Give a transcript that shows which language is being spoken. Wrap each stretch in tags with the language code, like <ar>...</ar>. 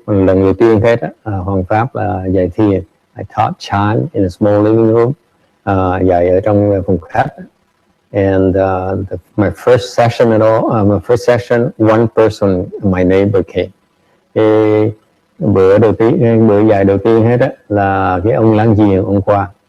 <vi>Lần đầu tiên hết hoằng pháp là dạy thiền.</vi> <en>I taught Chan in a small living room,</en> <vi>dạy ở trong phòng khách.</vi> <en>And my first session one person, my neighbor came.</en> <vi>Bữa dạy đầu tiên hết là cái ông láng giềng ông qua.</vi>